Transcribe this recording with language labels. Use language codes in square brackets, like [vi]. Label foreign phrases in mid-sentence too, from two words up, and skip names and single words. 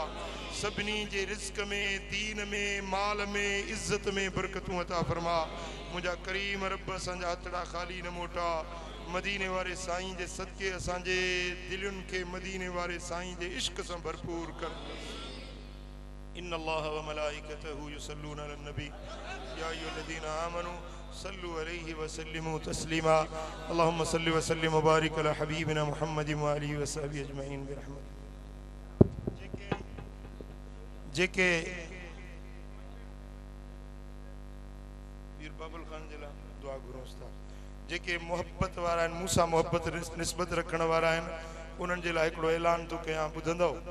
[sd] सभिनी जे रिज़्क़ में, दीन में, माल में, इज़्ज़त में बरकतूं अता फरमा। मुंहिंजा करीम रब असांजा हथड़ा ख़ाली न मोटा। मदीने वारे साईं जे सदके असांजे दिलुनि खे मदीने वारे साईं जे इश्क सां भरपूर कर। [ar] إن الله وملائكته يصلون على النبي يا أيها الذين آمنوا صلوا عليه وسلموا تسليما. اللهم صل وسلم وبارك على حبيبنا محمد وآله وصحبه أجمعين برحمة. [sd] जेके वीर बाबुल खान जे लाइ दुआ घुरोस था। जेके मोहब्बत वारा आहिनि, मूंसां मोहब्बत निस्बत रखण वारा आहिनि, उन्हनि जे लाइ हिकिड़ो ऐलान थो कयां, ॿुधंदव?